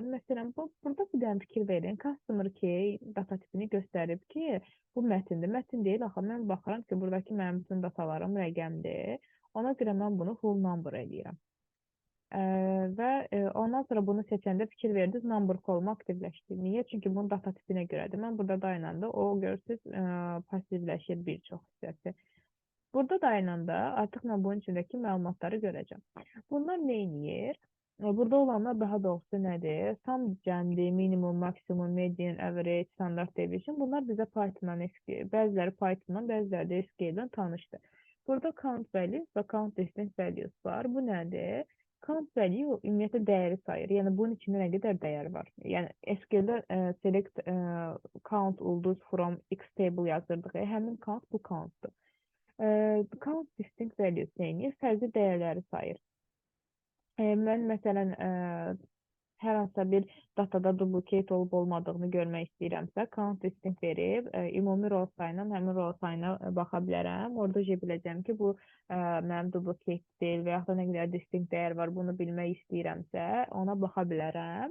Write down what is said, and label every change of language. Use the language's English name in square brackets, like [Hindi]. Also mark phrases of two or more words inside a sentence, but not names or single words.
[Azerbaijani] Məsələn, burada bir dənə fikir verin. [English] Customer key [Azerbaijani] data tipini göstərib ki, bu mətindir. Mətin deyil, axı mən baxıram ki, buradakı mənim bütün datalarım rəqəmdir. Ona görə mən bunu [English] full number [Azerbaijani] edirəm. Və o ondan sonra bunu seçəndə fikir verdiniz, [English] number call- [Azerbaijani] umu aktivləşdir. Niyə? Çünki bunun data tipinə görədir. Mən burada dayananda o görürsüz passivləşir bir çox hissəsi. Burada dayananda artıq mən bunun içindəki məlumatları görəcəm. Bunlar nə edir? Burada olanlar daha doğrusu nədir? Sum cəmdir, minimum, maksimum, median, average, [English] standart deviation. [Azerbaijani] Bunlar bizə Python-dan, bəziləri Python-dan, bəziləri də SQL-dən tanışdır. Burada [English] count values [Azerbaijani] və [English] count distinct values [Azerbaijani] var. Bu nədir? [English] Count value [Azerbaijani] ümumiyyətlə dəyəri sayır. Yəni bunun içində nə qədər dəyər var? Yəni SQL-də [English] select count [Azerbaijani] ulduz [English] from x table [Azerbaijani] yazırdıq. Həmin count bu countdur. [English] Count distinct values [Azerbaijani] neyini? Fərqli dəyərləri sayır. Mən məsələn hər hansısa bir datada duplicate olub olmadığını görmək istəyirəmsə, [English] count distinct [Azerbaijani] verib, ümumi row sayına, həmin row sayına baxa bilərəm. Orada biləcəm ki, bu mənim duplicate deyil və yaxud da nə qədər distinct dəyər var, bunu bilmək istəyirəmsə, ona baxa bilərəm.